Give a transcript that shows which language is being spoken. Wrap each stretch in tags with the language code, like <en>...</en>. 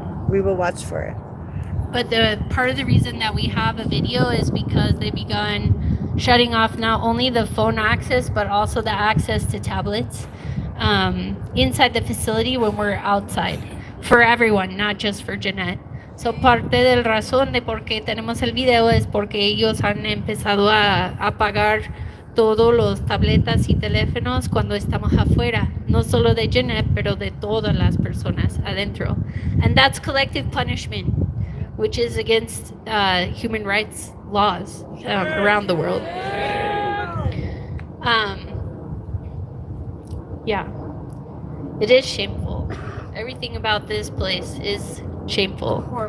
<en>We will watch for it. But the part of the reason that we have a video is because they begun shutting off not only the phone access, but also the access to tablets inside the facility when we're outside, for everyone, not just for Janette.</en> <es>So parte del razón de por qué tenemos el video es porque ellos han empezado a apagar todos los tabletas y teléfonos cuando estamos afuera, no solo de Janette, pero de todas las personas adentro.</es> <en>And that's collective punishment, which is against human rights laws around the world. Yeah, it is shameful. Everything about this place is shameful.</en>